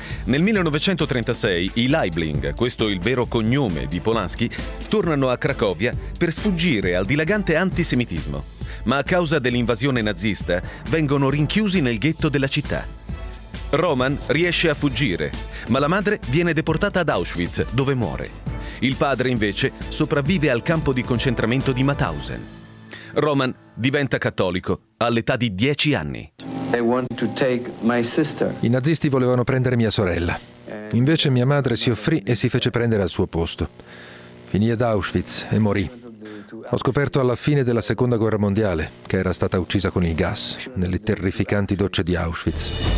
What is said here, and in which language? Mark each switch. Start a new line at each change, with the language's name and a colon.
Italian: Nel 1936 i Liebling, questo il vero cognome di Polanski, tornano a Cracovia per sfuggire al dilagante antisemitismo, ma a causa dell'invasione nazista vengono rinchiusi nel ghetto della città. Roman riesce a fuggire, ma la madre viene deportata ad Auschwitz, dove muore. Il padre, invece, sopravvive al campo di concentramento di Mauthausen. Roman diventa cattolico all'età di 10 anni.
English: They want to take my sister.
Italian: I nazisti volevano prendere mia sorella. Invece mia madre si offrì e si fece prendere al suo posto. Finì ad Auschwitz e morì. Ho scoperto alla fine della Seconda Guerra Mondiale che era stata uccisa con il gas nelle terrificanti docce di Auschwitz.